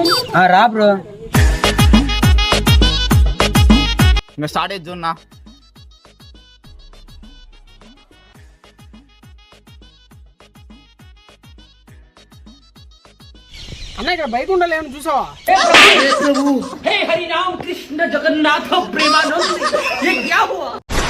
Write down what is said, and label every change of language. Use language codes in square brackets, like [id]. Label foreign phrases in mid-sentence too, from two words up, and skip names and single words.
[te] రా బ్రో. ఇంకా స్టార్ట్ అయితే చూడన్నా. అన్న ఇక్కడ బైక్ ఉండాలి, చూసావా? [hi] हे हरि राम कृष्ण जगन्नाथ प्रेमानंद, ये क्या हुआ?